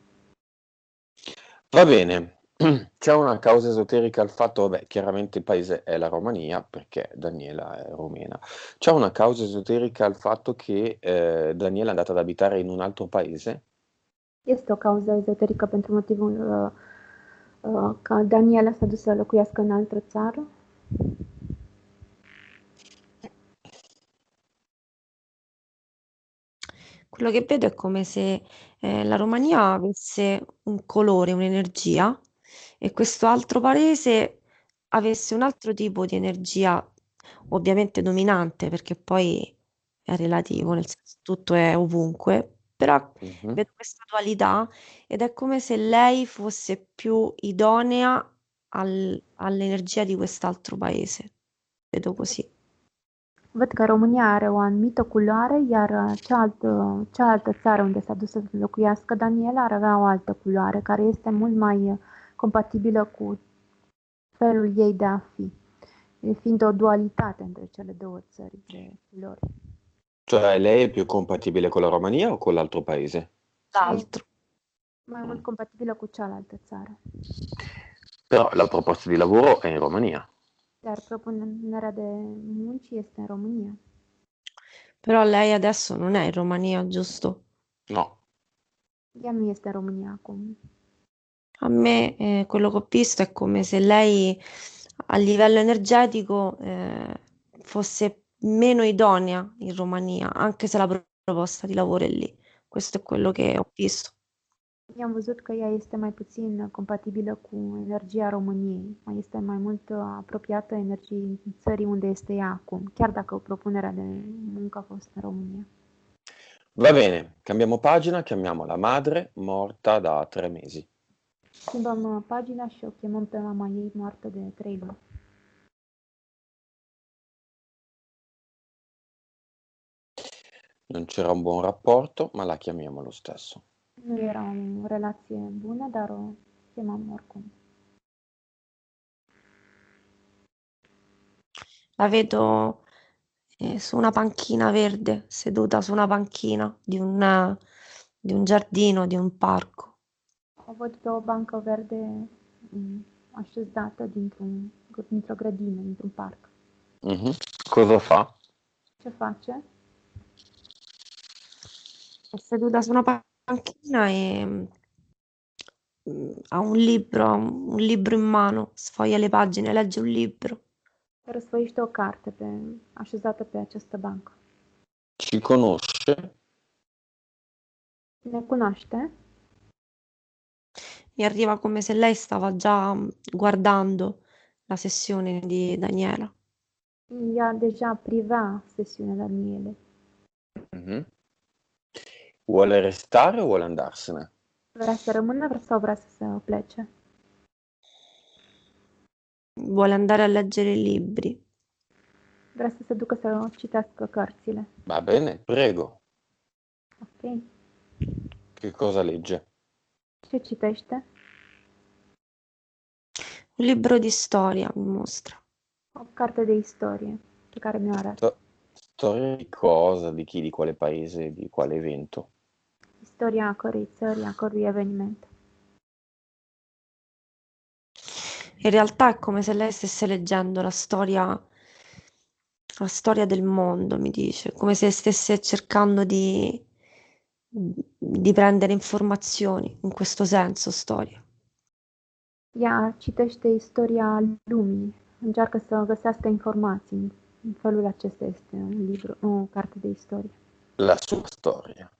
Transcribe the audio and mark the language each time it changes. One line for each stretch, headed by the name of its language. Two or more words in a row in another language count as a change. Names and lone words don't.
Italian: Va bene, c'è una causa esoterica al fatto, vabbè, chiaramente il paese è la Romania, perché Daniela è rumena. C'è una causa esoterica al fatto che Daniela è andata ad abitare in un altro paese?
Romanian: Este o cauză ezoterică pentru motivul că Daniela s-a dus să locuiască în altă țară?
Italian: Quello che vedo è come se la Romania avesse un colore, un'energia e questo altro paese avesse un altro tipo di energia, ovviamente dominante, perché poi è relativo, nel senso tutto è ovunque, però Mhm. vedo questa dualità ed è come se lei fosse più idonea all'energia di quest'altro paese. Vedo così.
Romanian: Văd că România are o anumită culoare, iar cealaltă țară unde s-a dus să locuiască Daniela ar avea o altă culoare, care este mult mai compatibilă cu felul ei de a fi, fiind o dualitate între cele două țări de culori.
Italian: Cioè lei è più compatibile con la Romania o con l'altro paese? L'altro.
Romanian: Mai mult compatibilă cu cealaltă țară.
Italian: Però la proposta di lavoro è in Romania.
Romanian: Iar propunerea de munci este în România.
Italian: Però lei adesso non è in Romania, giusto? No.
Romanian: Ea nu este în România acum.
Italian: A me quello che ho visto è come se lei a livello energetico fosse meno idonea in Romania, anche se la proposta di lavoro è lì. Questo è quello che ho visto.
Romanian: I-am văzut că ea este mai puțin compatibilă cu energia României, mai este mai mult apropiată energiei țării unde este ea acum, chiar dacă propunerea de muncă a fost în România.
Italian: Va bene, cambiamo pagina, chiamiamo la madre morta da 3 mesi.
Romanian: Schimbăm pagina și o chemăm pe mama ei moartă de 3 luni.
Italian: Non c'era un buon rapporto, ma la chiamiamo lo stesso.
Romanian: Nu era o relație bună, dar o chemăm oricum.
Italian: La vedo su una panchina verde, seduta su una panchina di un giardino, di un parco.
Romanian: O văd pe o bancă verde așezată dintr-o grădină, dintr-un parc.
Italian: Mhm. Cosa fa?
Romanian: Ce face?
Italian: È seduta su una panchina e ha un libro in mano, sfoglia le pagine, legge un libro.
Romanian: Răsfăiește o carte așezată pe această bancă.
Italian: Ci conosce?
Romanian: Ne cunoaște?
Italian: Mi arriva come se lei stava già guardando la sessione di Daniela.
Romanian: Ea deja privea sesiunea Daniele. Mhm.
Italian: Vuole restare o vuole andarsene?
Romanian: Vrea să rămână sau vrea să plece?
Italian: Vuole andare a leggere i libri.
Romanian: Vrea să se ducă să citească cărțile.
Italian: Va bene, prego. Ok. Che cosa legge?
Romanian: Ce citește?
Italian: Un libro di storia mi mostra.
Romanian: O carte de istorie pe care mi-o arată.
Italian: Storia di cosa? Di chi? Di quale paese? Di quale evento?
Romanian: Istoria a cărei țări, a cărui eveniment.
Italian: In realtà è come se lei stesse leggendo la storia del mondo, mi dice, come se stesse cercando di prendere informazioni, in questo senso, storia.
Romanian: Ea citește istoria lumii, încearcă să găsească informații. În felul acesta este un libru, o carte de istorie.
Italian: La sua storia.